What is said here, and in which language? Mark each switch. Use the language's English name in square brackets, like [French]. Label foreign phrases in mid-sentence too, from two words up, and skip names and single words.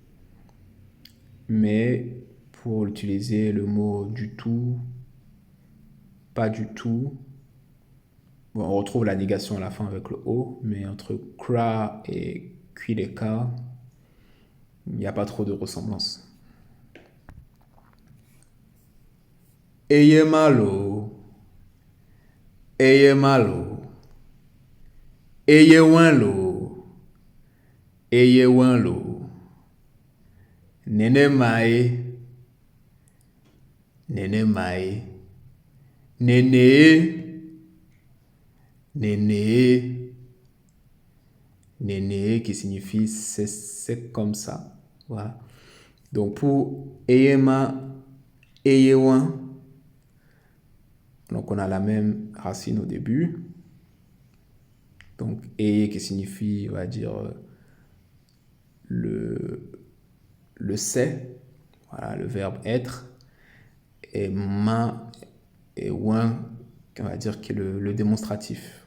[French] Mais pour utiliser le mot du tout, pas du tout, on retrouve la négation à la fin avec le O, mais entre kra et kuleka, il n'y a pas trop de ressemblance. [Ewe] Eye malo. Eye malo. Eye wanlo. Eye wanlo. Nene mae. Nene mae. Nene. Nene. [French] Nene qui signifie c'est comme ça. Voilà. Donc pour eyema, eyewan, donc on a la même racine au début. Donc, et qui signifie, on va dire, le c'est, voilà, le verbe être, et ma et ouin, on va dire, qui est le démonstratif.